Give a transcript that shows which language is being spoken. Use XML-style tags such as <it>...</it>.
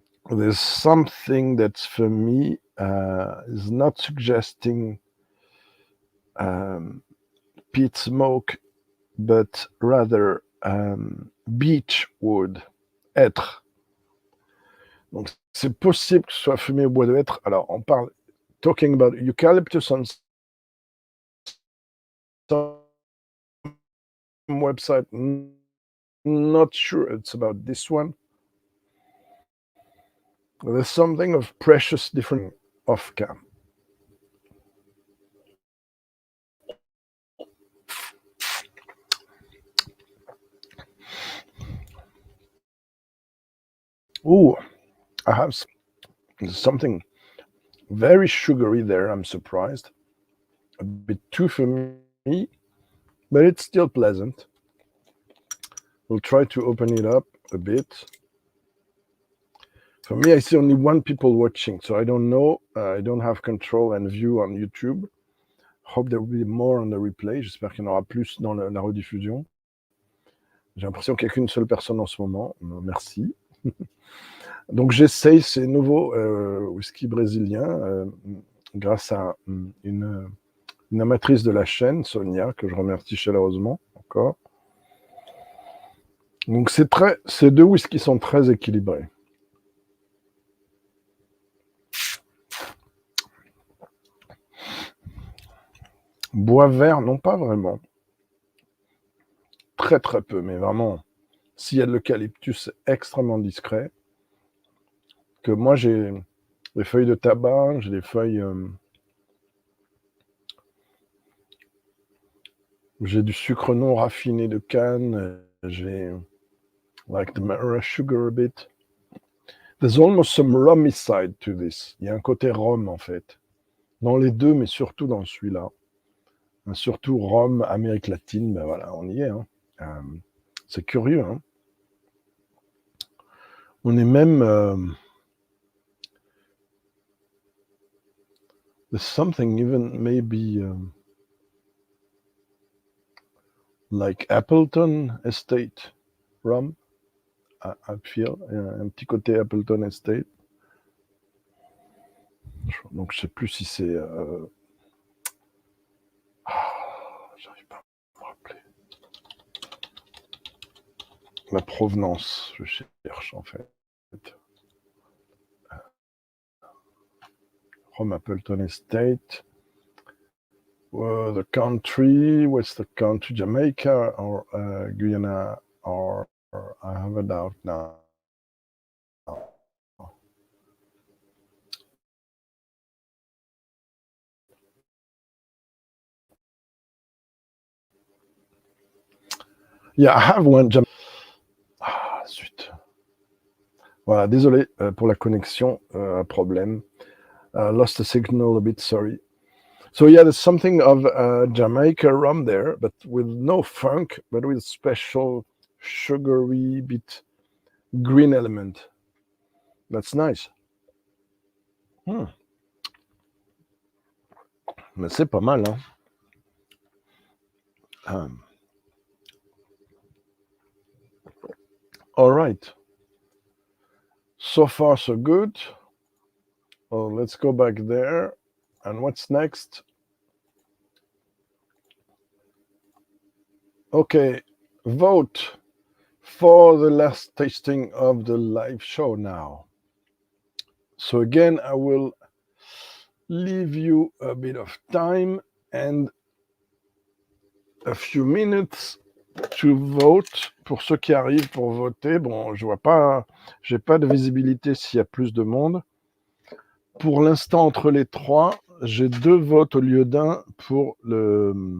<en>There's something that's for me is not suggesting peat smoke, but rather beech wood, hêtre.</en> <fr>Donc c'est possible que ce soit fumé au bois de hêtre. Alors on parle</fr> <en>talking about eucalyptus on some website. Not sure it's about this one. There's something of precious different off cam. Ooh, I have something very sugary there. I'm surprised. A bit too for me, but it's still pleasant. We'll try to open it up a bit. For me, I see only one people watching, so I don't know. I don't have control and view on YouTube. Hope there will be more on the replay.</en> <fr>J'espère qu'il y en aura plus dans la rediffusion. J'ai l'impression qu'il n'y a qu'une seule personne en ce moment. Merci. Donc, j'essaye ces nouveaux whisky brésiliens grâce à une amatrice de la chaîne, Sonia, que je remercie chaleureusement encore. Donc, ces deux whiskies sont très équilibrés. Bois vert, non pas vraiment. Très très peu, mais vraiment, s'il y a de l'eucalyptus, c'est extrêmement discret. Que moi, j'ai des feuilles de tabac, j'ai des feuilles... j'ai du sucre non raffiné de canne, j'ai...</fr> <en>like the Mara sugar a bit. There's almost some rummy side to this.</en> <fr>Il y a un côté rhum, en fait. Dans les deux, mais surtout dans celui-là. Surtout rhum, Amérique latine, ben voilà, on y est. Hein. C'est curieux. Hein. On est même...</fr> <en>there's something even maybe like Appleton Estate rum, I feel.</en> <fr>Un petit côté Appleton Estate. Donc je ne sais plus si c'est... j'arrive pas à me rappeler. La provenance, je cherche en fait.</fr> <en>From Appleton Estate. The country, what's the country? Jamaica or Guyana, or I have a doubt now. Yeah, I have one.</en> <fr>Ah, zut. Voilà, désolé pour la connexion, problème.</fr> <en>Lost the signal a bit, sorry. So yeah, there's something of Jamaica rum there, but with no funk, but with special sugary bit green element. That's nice.</en> <fr>Mais c'est pas mal, hein.</fr> <en>All right. So far, so good. Well, let's go back there. And what's next? Okay, vote for the last tasting of the live show now. So again, I will leave you a bit of time and a few minutes to vote.</en> <fr>Pour ceux qui arrivent pour voter, bon, je vois pas, j'ai pas de visibilité s'il y a plus de monde. Pour l'instant, entre les trois, j'ai 2 votes au lieu d'un pour le...</fr>